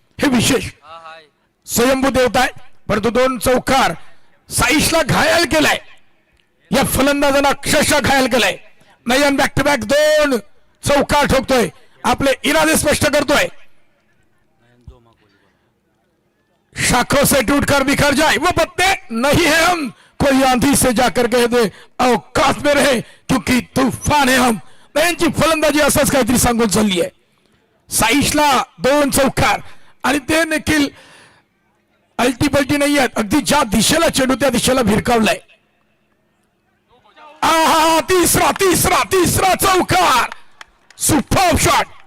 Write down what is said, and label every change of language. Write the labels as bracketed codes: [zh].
[mr] हे विशेष स्वयंभू देवता आहे. परंतु 2 चौकार साईशला घायल केलाय. या फलंदाजांना अक्षरशः घायल केलाय. नयन बॅक टू बॅक 2 चौकार ठोकतोय. आपले इरादे स्पष्ट करतोय. [hi] शाखों से टूटकर बिखर जाए वो पत्ते नहीं है हम, कोई आंधी से जाकर कह दे औकात में रहे क्योंकि तूफान है हम. [mr] त्यांची फलंदाजी असंच काहीतरी सांगून चालली आहे. साईशला 2 चौकार आणि ते देखील अल्टीपल्टी नाही आहेत. अगदी ज्या दिशेला चेंडू त्या दिशेला भिरकावलाय. आहा तिसरा तिसरा तिसरा चौकार. [en] Super shot.